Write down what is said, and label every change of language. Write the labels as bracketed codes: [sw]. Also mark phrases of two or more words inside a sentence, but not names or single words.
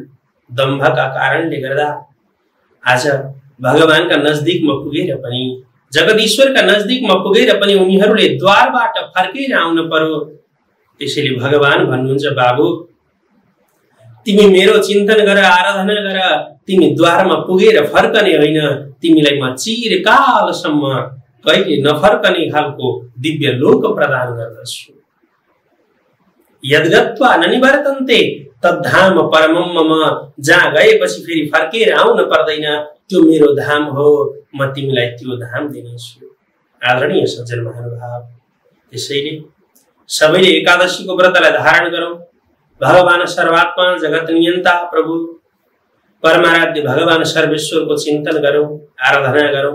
[ne] दम्भका कारणले गर्दा आज भगवानका नजदिकमा पुगेर पनि, जगदीश्वरका नजदिकमा पुगेर पनि उनीहरूले द्वारबाट फर्केर आउन पर्यो। त्यसैले भगवान भन्नुहुन्छ, बाबु तिमी मेरो चिन्तन गर, आराधना गर, तिमी द्वारमा पुगेर फर्कने होइन, तिमीलाई म चिरकालसम्म कहिले नफर्कने खालको दिव्य लोक प्रदान गर्दछु। [sa] यद्गत्वा ननिवर्तन्ते तद्धाम परमम मम, [ne] जहाँ गएपछि फेरि फर्केर आउन पर्दैन, त्यो मेरो धाम हो, म तिमीलाई त्यो धाम दिनेछु। आदरणीय सज्जन महानुभाव, त्यसैले सबैले एकादशीको व्रतलाई धारण गरौँ। भगवान सर्वात्मा, जगत नियन्ता प्रभु परमाराध्य भगवान सर्वेश्वरको चिन्तन गरौँ, आराधना गरौँ।